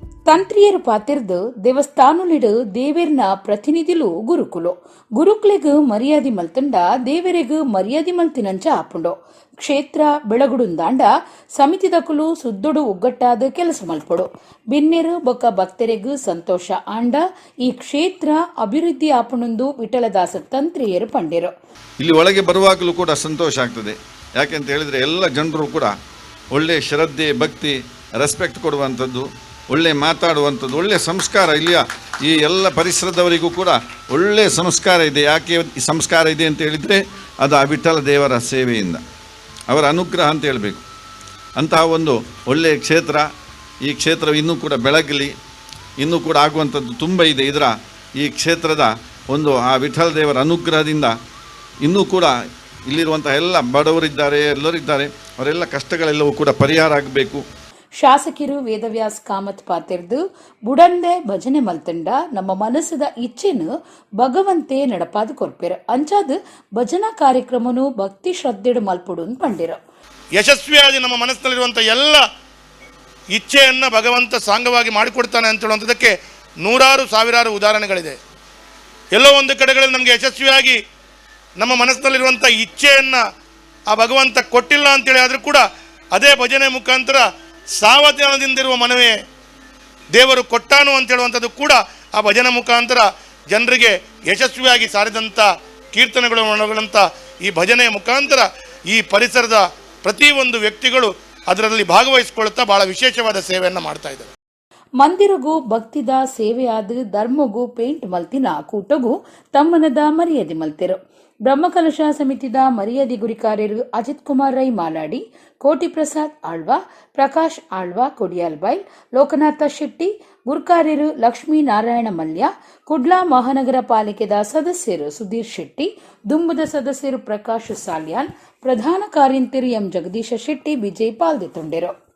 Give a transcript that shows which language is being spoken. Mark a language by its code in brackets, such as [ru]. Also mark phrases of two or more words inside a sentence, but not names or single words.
[tcy] ತಂತ್ರಿಯರು ಪಾತಿರ್ದು ದೇವಸ್ಥಾನುಲಿಡು ದೇವೇರ್ನ ಪ್ರತಿನಿಧಿಲು ಗುರುಕುಲು ಗುರುಕ್ಲೆಗ್ ಮರ್ಯಾದಿ ಮಲ್ತಂಡ ದೇವರೆಗ್ ಮರ್ಯಾದಿ ಮಲ್ತಿನಂಚ ಆಪುಂಡು ಕ್ಷೇತ್ರ ಬೆಳಗುಡುಂದಾಂಡ ಸಮಿತಿದಕುಲು ಸುದ್ದೊಡು ಒಗ್ಗಟ್ಟಾದ ಕೆಲಸ ಮಲ್ಪಡು ಬಿನ್ನೆರು ಬೊಕ್ಕ ಭಕ್ತರೆಗ್ ಸಂತೋಷ ಆಂಡ ಈ ಕ್ಷೇತ್ರ ಅಭಿವೃದ್ಧಿ ಆಪುಣಂದು ವಿಠಲದಾಸ ತಂತ್ರಿಯರು ಪಂಡಿರು. [kn] ಇಲ್ಲಿ ಒಳಗೆ ಬರುವಾಗಲೂ ಕೂಡ ಸಂತೋಷ ಆಗ್ತದೆ. ಯಾಕೆಂತ ಹೇಳಿದರೆ ಎಲ್ಲ ಜನರು ಕೂಡ ಒಳ್ಳೆ ಶ್ರದ್ಧೆ ಭಕ್ತಿ ರೆಸ್ಪೆಕ್ಟ್ ಕೊಡುವಂಥದ್ದು, ಒಳ್ಳೆ ಮಾತಾಡುವಂಥದ್ದು, ಒಳ್ಳೆ ಸಂಸ್ಕಾರ ಇಲ್ಲಿಯ ಈ ಎಲ್ಲ ಪರಿಸರದವರಿಗೂ ಕೂಡ ಒಳ್ಳೆಯ ಸಂಸ್ಕಾರ ಇದೆ. ಯಾಕೆ ಈ ಸಂಸ್ಕಾರ ಇದೆ ಅಂತ ಹೇಳಿದರೆ ಅದು ಆ ವಿಠಲ ದೇವರ ಸೇವೆಯಿಂದ, ಅವರ ಅನುಗ್ರಹ ಅಂತ ಹೇಳಬೇಕು. ಅಂತಹ ಒಂದು ಒಳ್ಳೆಯ ಕ್ಷೇತ್ರ, ಈ ಕ್ಷೇತ್ರವು ಇನ್ನೂ ಕೂಡ ಬೆಳಗಲಿ, ಇನ್ನೂ ಕೂಡ ಆಗುವಂಥದ್ದು ತುಂಬ ಇದೆ. ಇದರ ಈ ಕ್ಷೇತ್ರದ ಒಂದು ಆ ವಿಠಲ ದೇವರ ಅನುಗ್ರಹದಿಂದ ಇನ್ನೂ ಕೂಡ ಇಲ್ಲಿರುವಂಥ ಎಲ್ಲ ಬಡವರಿದ್ದಾರೆ, ಎಲ್ಲರಿದ್ದಾರೆ, ಅವರೆಲ್ಲ ಕಷ್ಟಗಳೆಲ್ಲವೂ ಕೂಡ ಪರಿಹಾರ ಆಗಬೇಕು. [tcy] ಶಾಸಕರು ವೇದವ್ಯಾಸ್ ಕಾಮತ್ ಪಾತಿರ್ದು ಬುಡಂದೆ ಭಜನೆ ಮಲ್ತಂಡ ನಮ್ಮ ಮನಸ್ಸದ ಇಚ್ಛೆನು ಭಗವಂತೆ ನಡಪಾದ ಕೊರ್ಪೆರು ಅಂಚಾದ ಭಜನಾ ಕಾರ್ಯಕ್ರಮನು ಭಕ್ತಿ ಶ್ರದ್ಧೆಡು ಮಲ್ಪುಡು ಪಂಡಿರು. [kn] ಯಶಸ್ವಿಯಾಗಿ ನಮ್ಮ ಮನಸ್ಸಿನಲ್ಲಿರುವಂಥ ಎಲ್ಲ ಇಚ್ಛೆಯನ್ನು ಭಗವಂತ ಸಾಂಗವಾಗಿ ಮಾಡಿಕೊಡ್ತಾನೆ ಅಂತ ಹೇಳುವಂಥದ್ದಕ್ಕೆ ನೂರಾರು ಸಾವಿರಾರು ಉದಾಹರಣೆಗಳಿದೆ. ಎಲ್ಲೋ ಒಂದು ಕಡೆಗಳಲ್ಲಿ ನಮಗೆ ಯಶಸ್ವಿಯಾಗಿ ನಮ್ಮ ಮನಸ್ಸಿನಲ್ಲಿರುವಂಥ ಇಚ್ಛೆಯನ್ನು ಆ ಭಗವಂತ ಕೊಟ್ಟಿಲ್ಲ ಅಂತೇಳಿ ಆದರೂ ಕೂಡ ಅದೇ ಭಜನೆ ಮುಖಾಂತರ ಸಾವಧಾನದಿಂದಿರುವ ಮನವೇ ದೇವರು ಕೊಟ್ಟಾನು ಅಂತ ಹೇಳುವಂಥದ್ದು ಕೂಡ ಆ ಭಜನೆ ಮುಖಾಂತರ ಜನರಿಗೆ ಯಶಸ್ವಿಯಾಗಿ ಸಾರಿದಂಥ ಕೀರ್ತನೆಗಳು ಒಳಗೊಂಡಂಥ ಈ ಭಜನೆಯ ಮುಖಾಂತರ ಈ ಪರಿಸರದ ಪ್ರತಿಯೊಂದು ವ್ಯಕ್ತಿಗಳು ಅದರಲ್ಲಿ ಭಾಗವಹಿಸಿಕೊಳ್ಳುತ್ತಾ ಬಹಳ ವಿಶೇಷವಾದ ಸೇವೆಯನ್ನು ಮಾಡ್ತಾ ಇದ್ದಾರೆ. [tcy] ಮಂದಿರಗೂ ಭಕ್ತಿದ ಸೇವೆಯಾದ ಧರ್ಮಗೂ ಪೇಂಟ್ ಮಲ್ತಿನ ಕೂಟಗೂ ತಮ್ಮನದ ಮರ್ಯಾದೆ ಮಲ್ತಿರು. ಬ್ರಹ್ಮಕಲಶ ಸಮಿತಿದ ಮರ್ಯಾದೆ ಗುರಿಕಾರ್ಯರು ಅಜಿತ್ ಕುಮಾರ್ ರೈ ಮಾಲಾಡಿ, ಕೋಟಿ ಪ್ರಸಾದ್ ಆಳ್ವಾ, ಪ್ರಕಾಶ್ ಆಳ್ವಾ ಕೊಡಿಯಾಲ್ಬೈಲ್, ಲೋಕನಾಥ ಶೆಟ್ಟಿ, ಗುರುಕಾರ್ಯರು ಲಕ್ಷ್ಮೀ ನಾರಾಯಣ ಮಲ್ಯ, ಕುಡ್ಲಾ ಮಹಾನಗರ ಪಾಲಿಕೆದ ಸದಸ್ಯರು ಸುಧೀರ್ ಶೆಟ್ಟಿ, ದುಂಬದ ಸದಸ್ಯರು ಪ್ರಕಾಶ್ ಸಾಲ್ಯಾನ್, ಪ್ರಧಾನ ಕಾರ್ಯಂತರಿ ಎಂ ಜಗದೀಶ ಶೆಟ್ಟಿ ಬಿಜಯ್ ಪಾಲ್ದೆತೊಂಡೆರು.